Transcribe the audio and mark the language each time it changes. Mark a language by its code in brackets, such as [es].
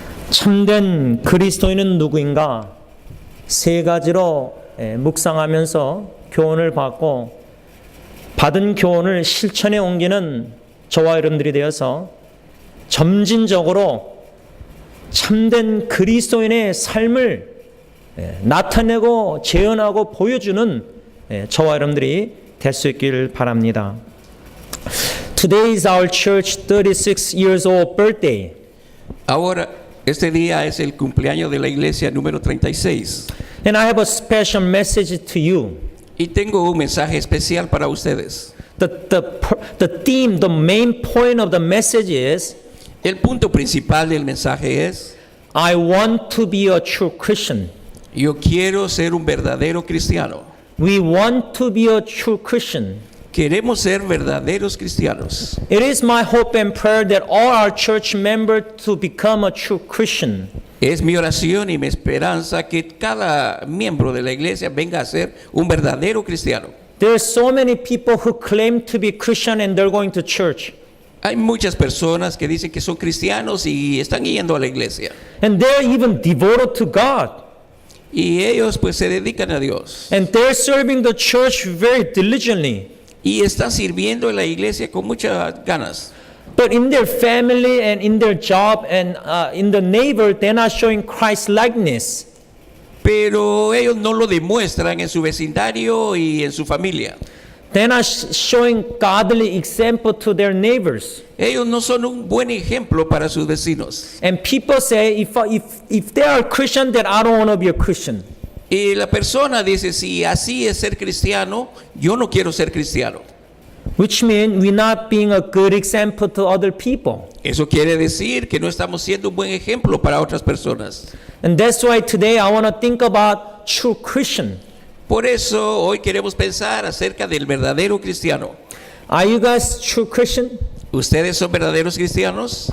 [ko] 참된 그리스도인은 누구인가? 세 가지로 묵상하면서 교훈을 받고, 받은 교훈을 실천에 옮기는 저와 여러분들이 되어서 점진적으로 참된 그리스도인의 삶을 나타내고 재현하고 보여주는 저와 여러분들이 될 수 있기를 바랍니다. [en] Today is our church 36 years old birthday. [es] Ahora, este día es el cumpleaños de la iglesia número 36. [en] And I have a special message to you. [es] Y tengo un mensaje especial para ustedes. [en] The theme, the main point of the message is, [es] El punto principal del mensaje es: [en] I want to be a true Christian. [es] yo quiero ser un verdadero cristiano. [en] We want to be a true Christian. [es] Queremos ser verdaderos cristianos. [en] It is my hope and prayer that all our church members to become a true Christian. [es] Es mi oración y mi esperanza que cada miembro de la iglesia venga a ser un verdadero cristiano. [en] There are so many people who claim to be Christian and they're going to church. [es] Hay muchas personas que dicen que son cristianos y están yendo a la iglesia. [en] And they're even devoted to God. [es] Y ellos pues se dedican a Dios. [en] And they're serving the church very diligently. [es] Y están sirviendo en la iglesia con muchas ganas. [en] But in their family and in their job and in the neighbor, they're not showing Christ likeness. [es] Pero ellos no lo demuestran en su vecindario y en su familia. [en] They're not showing godly example to their neighbors. [es] Ellos no son un buen ejemplo para sus vecinos. [en] And people say, if they are Christian, then I don't want to be a Christian. [es] Y la persona dice, si así es ser cristiano, yo no quiero ser cristiano. [en] Which means we're not being a good example to other people. [es] Eso quiere decir que no estamos siendo un buen ejemplo para otras personas. [en] And that's why today I want to think about true Christian. [es] Por eso hoy queremos pensar acerca del verdadero cristiano. [en] Are you guys true Christian? [es] ¿Ustedes son verdaderos cristianos?